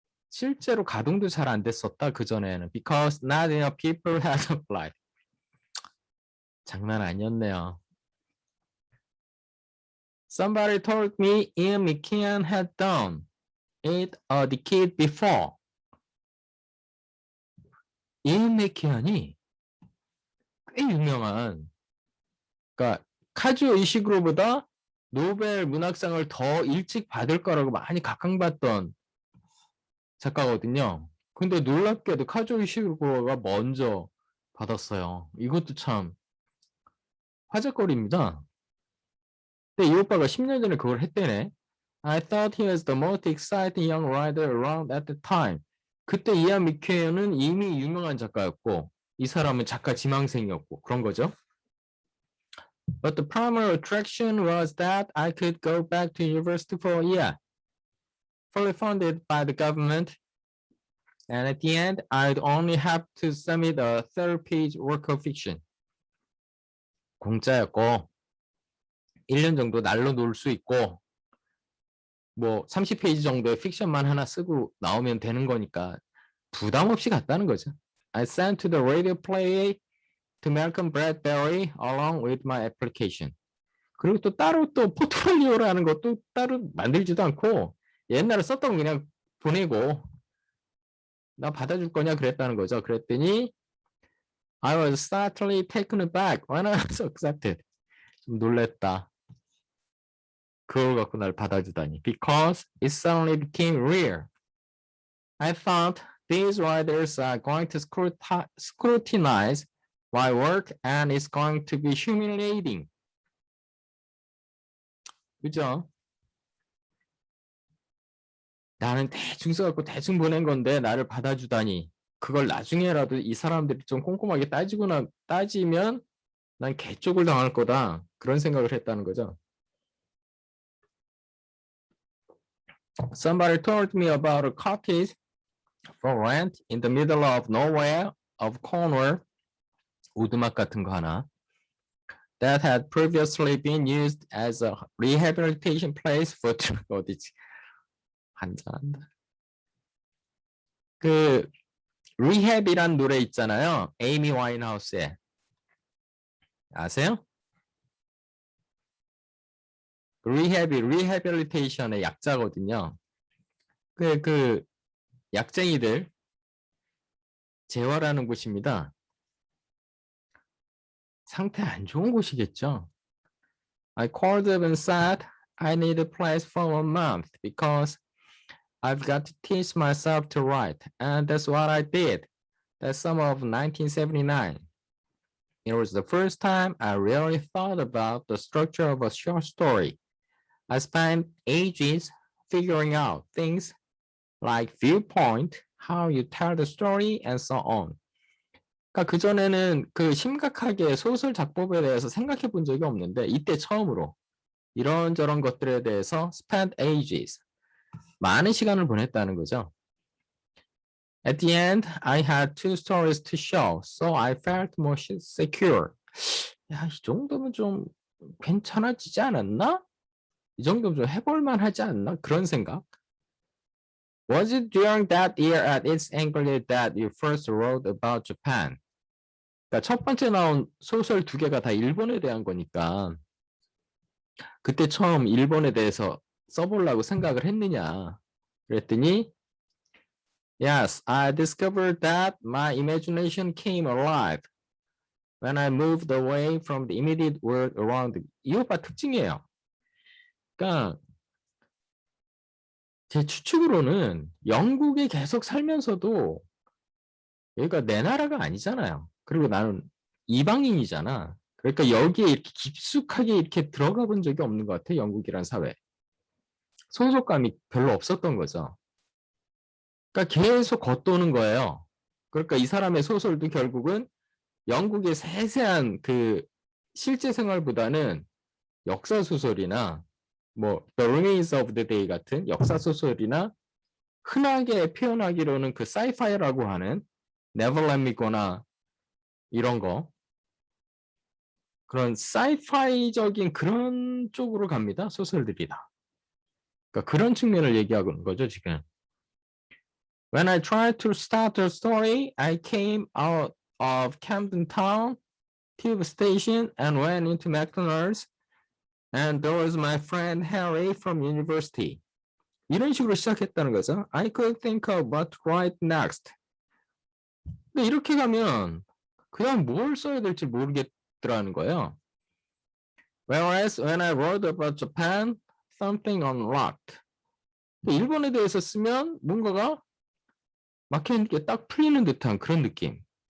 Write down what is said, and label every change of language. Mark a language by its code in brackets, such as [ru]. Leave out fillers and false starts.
[ko] 실제로 가동도 잘 안 됐었다, 그전에는. [en] Because not enough people had applied. [ko] 장난 아니었네요. [en] Somebody told me Ian McKeon had done it a decade before. [ko] 이안 맥키언이 꽤 유명한, 그러니까 카즈오 이시구로보다 노벨 문학상을 더 일찍 받을 거라고 많이 각광받던 작가거든요. 근데 놀랍게도 카즈오 이시구로가 먼저 받았어요. 이것도 참 화제거리입니다. 근데 이 오빠가 10년 전에 그걸 했대네. [en] I thought he was the most exciting young writer around at the time. [ko] 그때 이안 맥케언은 이미 유명한 작가였고 이 사람은 작가 지망생이었고 그런 거죠. [en] But the primary attraction was that I could go back to university for a year, fully funded by the government, and at the end, I'd only have to submit a 30-page work of fiction. [ko] 공짜였고 1년 정도 날로 놀 수 있고 뭐 30페이지 정도의 픽션만 하나 쓰고 나오면 되는 거니까 부담 없이 갔다는 거죠. [en] I sent to the radio play to Malcolm Bradbury along with my application. [ko] 그리고 또 따로 또 포트폴리오라는 것도 따로 만들지도 않고 옛날에 썼던 거 그냥 보내고 나 받아줄 거냐 그랬다는 거죠. 그랬더니 [en] I was slightly taken aback when I was accepted. [ko] 좀 놀랬다. 그걸 갖고 날 받아주다니. [en] Because it suddenly became real. I thought these writers are going to scrutinize my work and it's going to be humiliating. [ko] 그죠? 나는 대충 써갖고 대충 보낸 건데 나를 받아주다니. 그걸 나중에라도 이 사람들이 좀 꼼꼼하게 따지면 난 개쪽을 당할 거다. 그런 생각을 했다는 거죠. [en] Somebody told me about a cottage for rent in the middle of nowhere of Cornwall, [ko] 오두막 같은 거 하나, [en] that had previously been used as a rehabilitation place for [ko] 어디지? 한잔한다. 그 rehab이란 노래 있잖아요. 에이미 와인하우스의. 아세요? rehabilitation의 약자거든요. 그 약쟁이들 재활하는 곳입니다. 상태 안 좋은 곳이겠죠. [en] I called up and said I need a place for a month because I've got to teach myself to write, and that's what I did. That summer of 1979. It was the first time I really thought about the structure of a short story. I spent ages figuring out things like viewpoint, how you tell the story, and so on. [ko] 그러니까 그전에는 그 심각하게 소설 작법에 대해서 생각해 본 적이 없는데 이때 처음으로 이런저런 것들에 대해서 [en] spent ages, [ko] 많은 시간을 보냈다는 거죠. [en] At the end, I had 2 stories to show, so I felt more secure. [ko] 야, 이 정도면 좀 괜찮아지지 않았나? 이 정도면 좀 해볼만 하지 않나? 그런 생각. [en] Was it during that year at its Anglia that you first wrote about Japan? [ko] 그러니까 첫 번째 나온 소설 두 개가 다 일본에 대한 거니까 그때 처음 일본에 대해서 써보려고 생각을 했느냐? 그랬더니 [en] Yes, I discovered that my imagination came alive when I moved away from the immediate world around. [ko] 이 오빠 특징이에요. 그러니까 제 추측으로는 영국에 계속 살면서도 여기가 내 나라가 아니잖아요. 그리고 나는 이방인이잖아. 그러니까 여기에 이렇게 깊숙하게 이렇게 들어가 본 적이 없는 것 같아, 영국이란 사회. 소속감이 별로 없었던 거죠. 그러니까 계속 겉도는 거예요. 그러니까 이 사람의 소설도 결국은 영국의 세세한 그 실제 생활보다는 역사 소설이나 뭐 The Remains of the Day 같은 역사 소설이나 흔하게 표현하기로는 그 사이파이라고 하는 Never Let Me Go나 이런 거 그런 사이파이적인 그런 쪽으로 갑니다. 소설들이 다. 그러니까 그런 측면을 얘기하는 거죠, 지금. [en] When I tried to start a story, I came out of Camden Town Tube Station and went into McDonald's and there was my friend Harry from university. [ko] 이런 식으로 시작했다는 거죠. [en] I could think of what to write next. [ko] 근데 이렇게 가면 그냥 뭘 써야 될지 모르겠더라는 거예요. [en] Whereas when I wrote about Japan, something unlocked. [ko] 일본에 대해서 쓰면 뭔가가 막혀있는 게 딱 풀리는 듯한 그런 느낌.